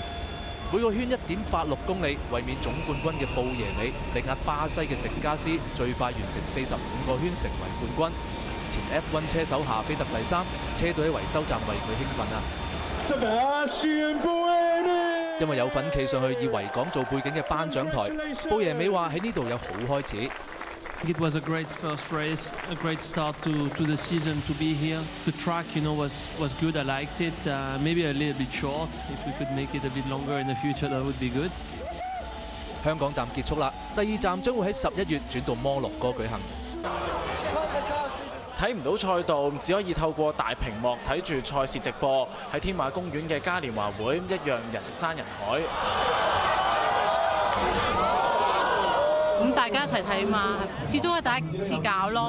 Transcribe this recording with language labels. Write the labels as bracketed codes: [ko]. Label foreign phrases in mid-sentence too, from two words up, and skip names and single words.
[yue] 每個圈1.86公里，衛冕總冠軍嘅布耶美力壓巴西嘅迪加斯，最快完成45個圈成為冠軍。前 F1 車手夏菲特第3，車隊喺維修站為佢興奮啊！因為有份企上去以維港做背景嘅頒獎台，布耶美話喺呢度有好開始。 [en] It was a great first race, a great start to the season to be here. The track, was good. I liked it. Maybe a little bit short. If we could make it a bit longer in the future, that would be good. [yue] 香港站結束啦，第2站將會喺11月轉到摩洛哥舉行。睇唔到賽道，只可以透過大屏幕睇住賽事直播。喺天馬公園嘅嘉年華會一樣人山人海。咁大家一齊睇嘛，始終係第一次搞咯。